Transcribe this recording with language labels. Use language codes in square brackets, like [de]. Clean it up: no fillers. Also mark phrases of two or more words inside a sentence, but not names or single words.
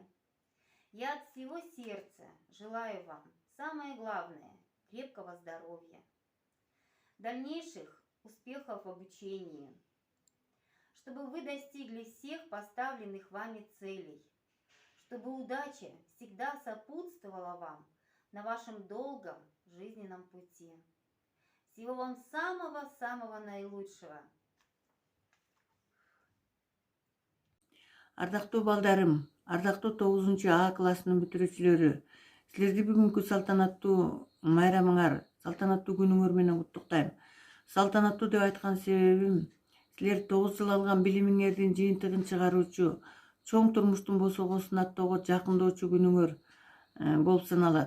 [ru] Я от всего сердца желаю вам, самое главное, крепкого здоровья, дальнейших успехов в обучении, чтобы вы достигли всех поставленных вами целей, чтобы удача всегда сопутствовала вам на вашем долгом жизненном пути. Всего вам самого-самого наилучшего. [ky] Ардактуу балдарым, ардактуу 9-А классынын бүтүрүүчүлөрү, силерди бүгүнкү салтанаттуу майрамыңар, салтанаттуу күнүңөр менен куттуктайм. Салтанаттуу деп айткан себебим, силер 9 жыл алган билимиңердин жыйынтыгын чыгаруучу, чоң турмуштун босогосун аттоого жакындоочу күнүңөр болуп саналат.